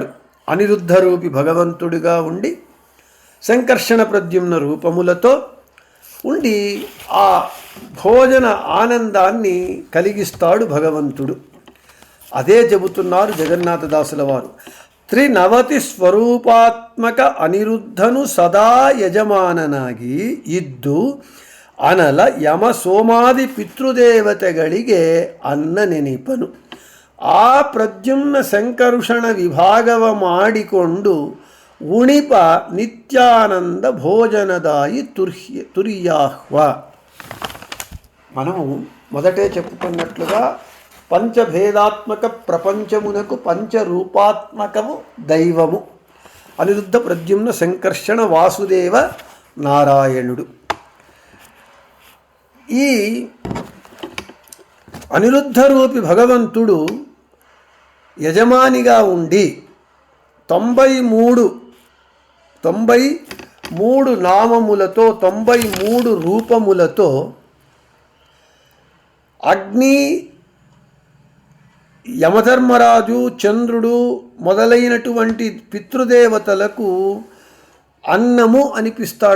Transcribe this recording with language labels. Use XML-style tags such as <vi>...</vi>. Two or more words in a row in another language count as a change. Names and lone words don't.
<te>అనిరుద్ధ రూపి భగవంతుడిగా ఉండి సంకర్షణ ప్రద్యుమ్న రూపములతో ఉండి ఆ భోజన ఆనందాన్ని కలిగిస్తాడు భగవంతుడు. అదే చెబుతున్నారు జగన్నాథదాసుల వారు.</te> <kn>390 ಸ್ವರೂಪಾತ್ಮಕ ಅನಿರುದ್ಧನು ಸದಾ ಯಜಮಾನನಾಗಿ ಇದ್ದು ಅನಲ ಯಮ ಸೋಮಾದಿ ಪಿತೃದೇವತೆಗಳಿಗೆ ಅನ್ನ ನೆನಪನು. ಆ ಪ್ರದ್ಯುಮ್ನ ಸಂಕರುಷಣ ವಿಭಾಗವ ಮಾಡಿಕೊಂಡು ಉಣಿಪ ನಿತ್ಯಾನಂದ ಭೋಜನದಾಯಿ ತುರ್ಯಾಹ್ವ.</kn> <te>మనము మొదటే చెప్పుకున్నట్లుగా పంచభేదాత్మక ప్రపంచమునకు పంచరూపాత్మకము దైవము. అనిరుద్ధ ప్రద్యుమ్న సంకర్షణ వాసుదేవ నారాయణుడు. ఈ అనిరుద్ధ రూపి భగవంతుడు యజమానిగా ఉండి 93 నామములతో 93 రూపములతో అగ్ని, యమధర్మరాజు, చంద్రుడు మొదలైనటువంటి పితృదేవతలకు అన్నము అనిపిస్తాడు.</te>